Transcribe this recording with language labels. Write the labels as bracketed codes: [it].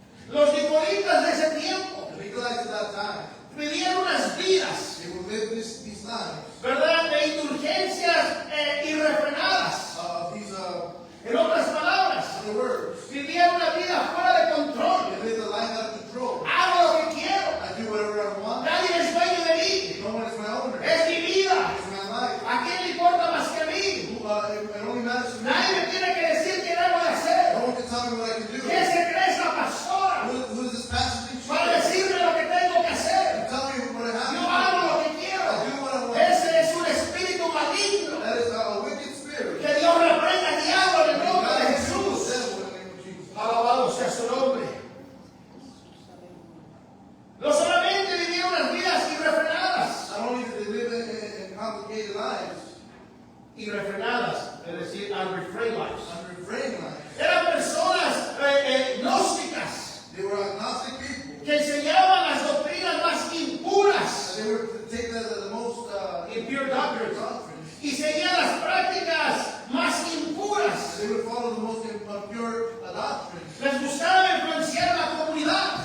[es] Los nicolaítas de ese tiempo [en] The Nicolaites at that time, [es] vivían unas vidas, [en] they would live these lives [es] ¿verdad?, de indulgencias irrefrenadas. [en] these [es] En otras palabras, [en] other words. [es] vivían una vida fuera de control. [en] They live a life out of control. [es] Hago lo que quiero. [en] I do whatever I want. [es] Nadie es dueño de mí. [en] No one is my owner. [es] Es mi vida. [en] It's my life. [es] ¿A quién le importa más que a mí? [en] It only matters to me. [es] Nadie me tiene que decir qué debo de hacer. [en] No one can tell me what I can do. [es] ¿Quién se cree esa pastora [en] Who is this pastor teaching? [es] para decirme lo que tengo que hacer? [en] Tell me what I have [es] Yo [en] to [es] hago [en] do. [es] lo que quiero. [en] I do what I want. [es] Ese es un espíritu maligno. [en] That is a wicked spirit. [es] Que Dios reprenda al diablo en el nombre de [en] God [es] Jesús. [en] is the devil in the name of Jesus. [es] Alabado sea su nombre. No solamente vivieron unas vidas irrefrenadas. [en] Not only did they live in complicated lives, [es] Irrefrenadas, es decir, [en] unrefrained lives. unrefrained lives. [es] Eran personas gnósticas [en] They were agnostic people. [es] que enseñaban las doctrinas más impuras, [en] They were to take the most impure doctrines, doctrines. [es] y seguían las prácticas más impuras. [en] They would follow the most impure doctrines. [es] Les gustaba influenciar a la comunidad,